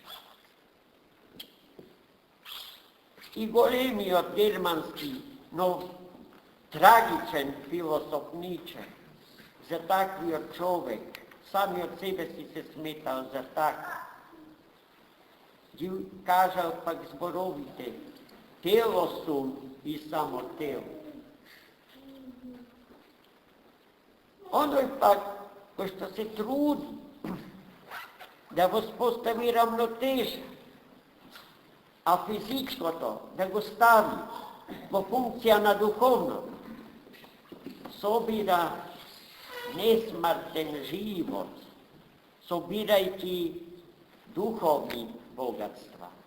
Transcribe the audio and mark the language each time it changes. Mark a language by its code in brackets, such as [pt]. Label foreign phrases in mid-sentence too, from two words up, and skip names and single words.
[mk] И големиот германски, но трагичен философ Ниче за таквиот човек, самиот себе си се сметал за така. Ги кажал пак зборовите: тело сум и само тело. Оној пак који што се труди да успостави рамнотежа, а физичко то, да го стави по функција на духовно, собира несмртен живот, собирајќи духовни богатства.